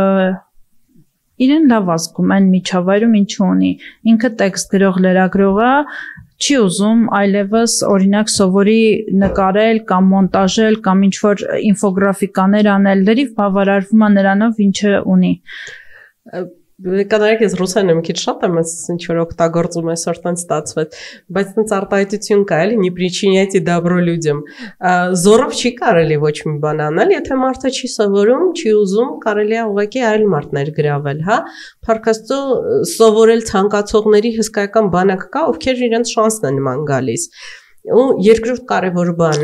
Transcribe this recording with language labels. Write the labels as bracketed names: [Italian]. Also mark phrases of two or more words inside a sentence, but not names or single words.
[Armenian] իրեն լավ ազգում այն միջավայրում ինչ ունի, ինքը տեքստ գրող լրագրողը չի ուզում այլևս օրինակ սովորի նկարել կամ մոնտաժել կամ ինչ-որ ինֆոգրաֆիկաներ անել, լրիվ բավարարվում է նրանով, ինչը ունի։ Կներեք, ես ռուսերեն մի քիչ շատ եմ ինչ-որ օգտագործում այսօր տենց ստացվեց, բայց տենց արտահայտություն կա, էլի, [Russian] «Не причиняйте добро людям»։ [Armenian] Զորով չի կարելի ոչ մի բան անել, եթե մարդը չի սովորում, չի ուզում, կարելի է ուղղակի այլ մարդներ գրավել, հա։ Փառք Աստծո, սովորել ցանկացողների հսկայական բանակ կա, ովքեր իրենց շանսն են նման գալիս։ Ու երկրորդ կարևոր բանը